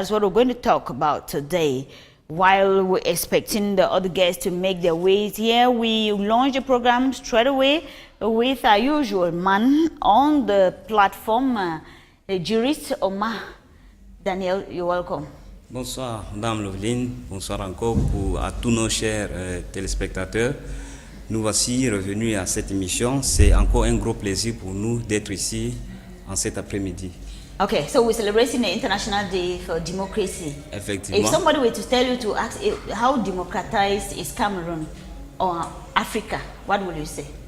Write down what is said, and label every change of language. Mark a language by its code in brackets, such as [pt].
[en] That's what we're going to talk about today. While we're expecting the other guests to make their ways here, we launch the program straight away with our usual man on the platform, the jurist Omar. Daniel, you're welcome. [fr] Bonsoir, Madame Loveline. Bonsoir encore à tous nos chers téléspectateurs. Nous voici revenus à cette émission. C'est encore un gros plaisir pour nous d'être ici en cet après-midi. [en] Okay, so we're celebrating the International Day for Democracy. [fr] Effectivement. [en] If somebody were to tell you to ask how democratized is Cameroon or Africa, what would you say?